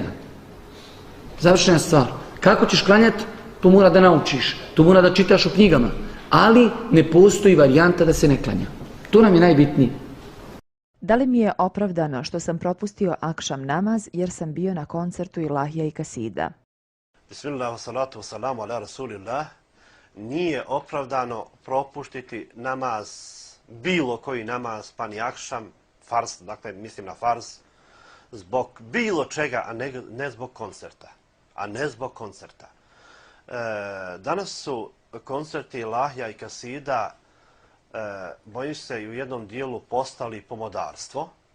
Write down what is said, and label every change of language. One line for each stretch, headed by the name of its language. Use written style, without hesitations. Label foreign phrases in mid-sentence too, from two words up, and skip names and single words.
Bosnian: Završena stvar. Kako ćeš klanjati, to mora da naučiš, to mora da čitaš u knjigama, ali ne postoji varijanta da se ne klanja. To nam je najbitnije. Da li mi je opravdano što sam propustio akšam namaz jer sam bio na koncertu Ilahija i Kasida?
Arabic: بسم الله والصلاة والسلام على رسول الله.
Bosnian: Nije opravdano propustiti namaz, bilo koji namaz, pa ni akšam, farz, dakle mislim na farz, zbog bilo čega, a ne zbog koncerta. Danas su koncerti Ilahija i Kasida, bojim se, i u jednom dijelu postali pomodarstvo.